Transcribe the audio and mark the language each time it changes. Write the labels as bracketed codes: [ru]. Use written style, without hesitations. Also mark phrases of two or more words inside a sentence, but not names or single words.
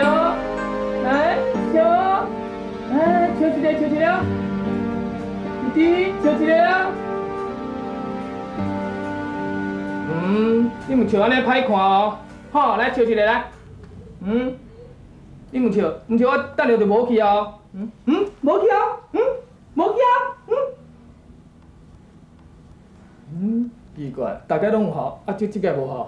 [nan] 哦，来笑哦，来笑一个，笑一个，弟弟笑一个啊。你唔笑安尼歹看哦，好，来笑一个来。你唔笑，我等下就无去哦。无去哦，无去哦。奇怪，大家拢有效，就这个无效。